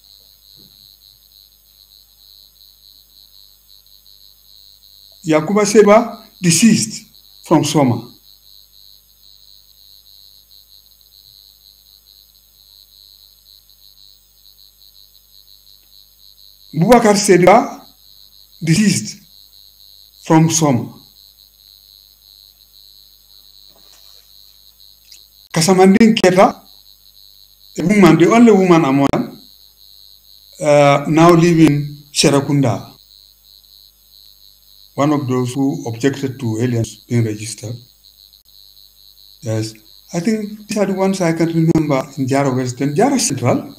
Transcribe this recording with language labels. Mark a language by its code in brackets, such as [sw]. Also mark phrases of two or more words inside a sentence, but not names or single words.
[en] Yakuba Seba, deceased from Soma. Bubakar Seba, deceased from Soma. Kasamandin Keta, a woman, the only woman among them, now living Sherakunda. One of those who objected to aliens being registered. Yes, I think these are the ones I can remember in Jara West and Jara Central.